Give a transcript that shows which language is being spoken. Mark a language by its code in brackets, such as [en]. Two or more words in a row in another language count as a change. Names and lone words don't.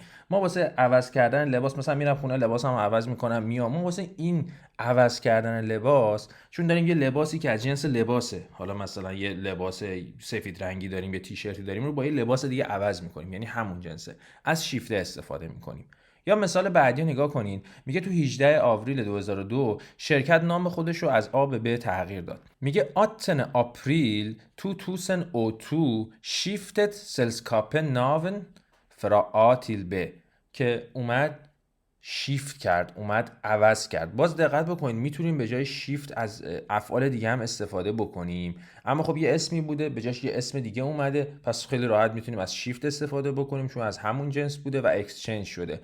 [fa] ما واسه عوض کردن لباس، مثلا میرم خونه لباسمو عوض میکنم میام، ما واسه این عوض کردن لباس، چون داریم یه لباسی که از جنس لباسه، حالا مثلا یه لباس سفید رنگی داریم، یه تیشرتی داریم، رو با یه لباس دیگه عوض میکنیم، یعنی همون جنسه، از شیفته استفاده میکنیم. یا مثال بعدی رو نگاه کنین. میگه تو 18 آوریل 2002 شرکت نام خودش رو از A به B تغییر داد. میگه 8 آپریل 2002 [no] shiftet selskapet navn fra A till B [fa] که اومد شیفت کرد، اومد عوض کرد. باز دقت بکنید میتونیم به جای شیفت از افعال دیگه هم استفاده بکنیم، اما خب یه اسمی بوده به جاش یه اسم دیگه اومده، پس خیلی راحت میتونیم از شیفت استفاده بکنیم چون از همون جنس بوده و اکسچنج شده.